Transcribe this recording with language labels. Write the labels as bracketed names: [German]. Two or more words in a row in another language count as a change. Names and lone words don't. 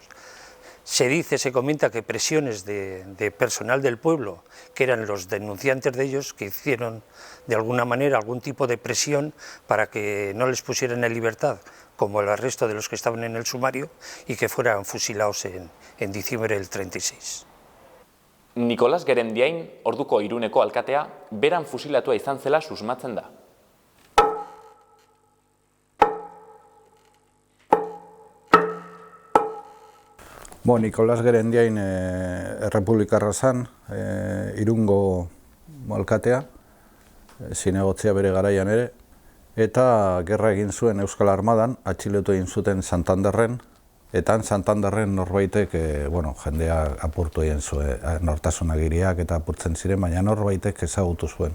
[Spanish] Se comenta que presiones de personal del pueblo, que eran los denunciantes de ellos, que hicieron de alguna manera algún tipo de presión para que no les pusieran en libertad, como el resto de los que estaban en el sumario, y que fueran fusilados en diciembre del 36. [Basque] Nicolás Gerendiain, orduko Iruneko alkatea, beran fusilatua izan zela susmatzen da. Nicolás Gerendiain errepublikarra zen, Irungo alkatea, zinegotzea bere garaian ere, eta gerra egin zuen Euskal Armadan, atxilotu egin zuten Santanderren, eta Santanderren norbaitek, jendea apurtu egin zuen, nortasunagiriak eta apurtzen ziren, baina norbaitek ezagutu zuen.